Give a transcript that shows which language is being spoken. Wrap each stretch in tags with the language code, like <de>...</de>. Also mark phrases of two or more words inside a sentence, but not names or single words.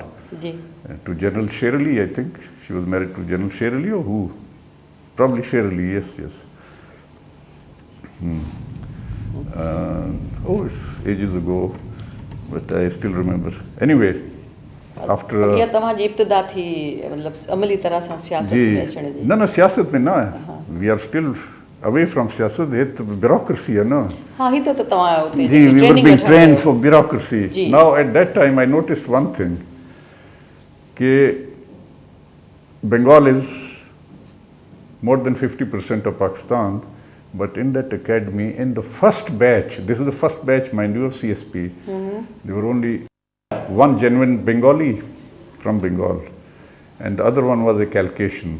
<en>To General Sherali, I think. She was married to General Sherali, or who? Probably Sherali, yes. It's ages ago, but I still remember. Anyway, after</en> <sd>ये तव्हांजी इब्तिदा थी मतलब अमली तरह सां सियासत में अचण जी न सियासत में न</sd> <en>we are still away from siyasat. It's bureaucracy, no?</en> <sd>हाँ ही तो तव्हां उते</sd> <en>we were being trained for bureaucracy. Now at that time I noticed one thing, कि Bengal is more than 50% of Pakistan, but in that academy, in the first batch, this is the first batch, mind you, of CSP, there were only one genuine Bengali from Bengal, and the other one was a Caucasian.</en>